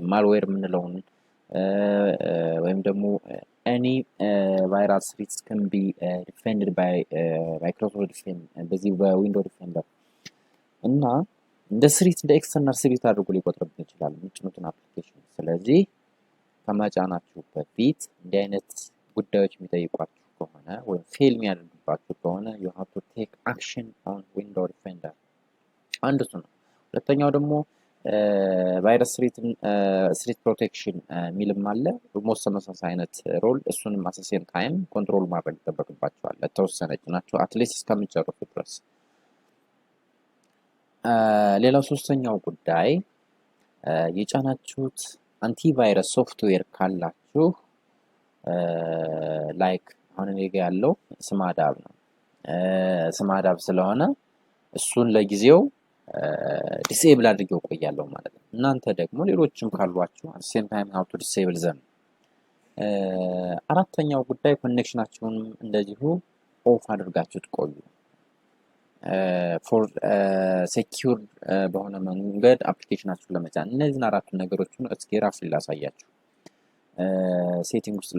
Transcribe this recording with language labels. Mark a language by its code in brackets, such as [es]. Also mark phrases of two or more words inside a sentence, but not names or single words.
[en] ማልዌር [am] የምንለውን ወይም ደግሞ [en] any virus threats can be defended by ማይክሮሶፍት ዲፌንደር [am] በዚህ በዊንዶው ዲፌንደር እና እንደ ስሪት እንደ ኤክስተርናል ስሪት አድርጎ ሊቆጥርብን ይችላል የምትጭኑትን አፕሊኬሽን። ስለዚህ ከመጫናችሁ በፊት እንዲህ አይነት ጉዳዮች የሚጠይቋችሁ ከሆነ ወይም ፌል የሚያደርግባችሁ ከሆነ [en] you have to take action on window defender። [am] አንዱ እሱ ነው። ሁለተኛው ደግሞ [en] virus threat protection [am] የሚልም አለ። ኦልሞስት ተመሳሳይ አይነት ሮል፣ እሱንም [en] at the same time [am] ኮንትሮል ማድረግ ይጠበቅባችኋል ለተወሰነ ጭናችሁ አትሊስት እስከምትጨርሱ ድረስ። ሌላው ሶስተኛው ጉዳይ የጫናችሁት አንቲቫይረስ ሶፍትዌር ካላችሁ ላይክ አሁን እኔ ጋር ያለው ስማዳብ ነው። ስማዳብ ስለሆነ እሱን ለጊዜው ዲሴብል አድርጌው ቆያለሁ ማለት ነው። እናንተ ደግሞ ሌሎችም ካሏችሁ [en] at the same time how to disable them። [am] አራተኛው ጉዳይ ኮኔክሽናችሁን እንደዚሁ ኦፍ አድርጋችሁ ትቆዩ። ፎር ሴኪዩር በሆነ መንገድ አፕሊኬሽናችሁን ለመጫን እነዚህን አራቱ ነገሮች ነው እስኪ ራሱ ላሳያችሁ። ሴቲንግ